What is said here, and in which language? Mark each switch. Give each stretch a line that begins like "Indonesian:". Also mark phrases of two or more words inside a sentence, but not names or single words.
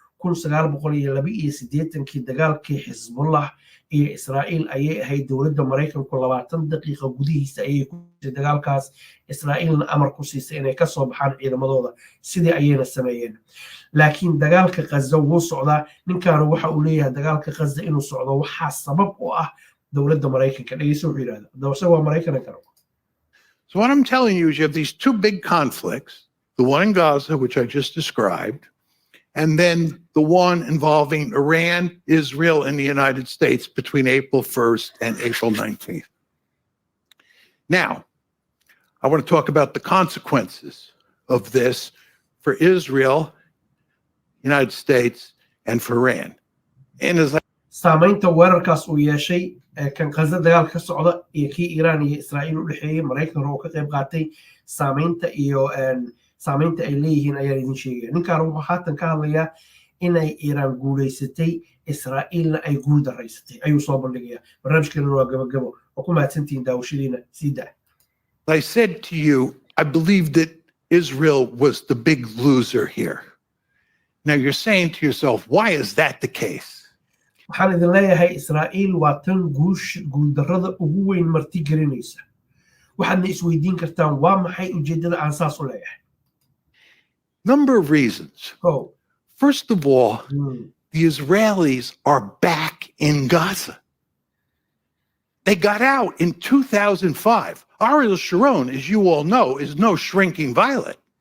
Somali: 1982 dagaalkii Hezbollah iyo Israa'iil ayay ahayd dawladda Mareykanku 20 daqiiqo gudihiisa ayay ku dagaalkaas Israa'iilna amar ku siisay inay ka soo baxaan ciidamadooda sidii ayayna sameeyeen laakiin dagaalka Gaza wuu socdaa ninkan waxa uu leeyahay dagaalka Gaza inuu socdo waxa sabab u ah dawladda Mareykanka dhageyso wuxuu yiraahdaa dawladda waa Mareykanka
English: So what I'm telling you is you have these two big conflicts, the one in Gaza, which I just described, and then the one involving Iran, Israel, and the United States between April 1st and April 19th. Now, I want to talk about the consequences of this for Israel, United States, and for Iran. And as I
Somali: saamaynta weerarkaas uu yeeshay kan Gaza dagaalka ka socda iyo kii Iran iyo Israa'iil u dhexeeyay Mareykanka oo ka qayb qaatay saamaynta ay leeyihiin ayaa idin sheegaya ninkaan wuxuu haatan ka hadlayaa inay Iran guuleysatay Israa'iilna ay guul daraysatay ayuu soo bandhigayaa barnaamijkeena waa gabagabo oo ku mahadsantihiin daawashadiina sida
English: I said to you, I believe that Israel was the big loser here. Now you're saying to yourself, why is that the case?
Somali: waxaan idin leeyahay Israa'iil waa tan guuldarrada ugu weyn marti gelinaysa waxaadna isweydiin kartaan waa maxay ujeedada aan saas u leeyahay
English: Number of reasons. Oh. First of all, the Israelis are back in Gaza. They got out in 2005. Ariel Sharon, as you all know, is no shrinking violet.